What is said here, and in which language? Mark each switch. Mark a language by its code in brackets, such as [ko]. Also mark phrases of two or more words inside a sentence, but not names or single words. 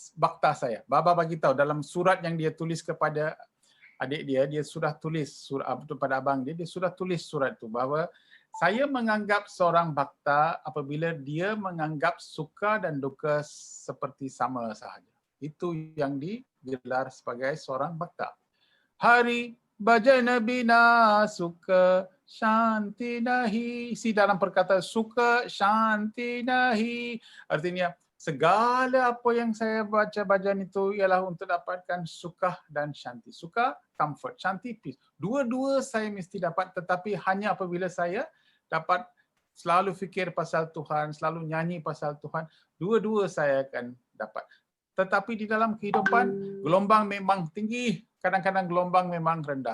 [ms] Baba bagi tahu dalam surat yang dia tulis kepada adik dia sudah tulis surat pada abang dia sudah tulis surat itu bahwa saya menganggap seorang bhakta apabila dia menganggap suka dan duka seperti sama sahaja. Itu yang digelar sebagai seorang bhakta. [hi] हरि भजन बिना सुख शांति नहीं. [ms] Si dalam perkataan [hi] सुख शांति नहीं. [ms] Artinya segala apa yang saya baca bacaan itu ialah untuk dapatkan suka dan shanti. Suka, [en] comfort, shanti, peace. [ms] Dua-dua saya mesti dapat, tetapi hanya apabila saya dapat selalu fikir pasal Tuhan, selalu nyanyi pasal Tuhan, dua-dua saya akan dapat. Tetapi di dalam kehidupan, gelombang memang tinggi, kadang-kadang gelombang memang rendah.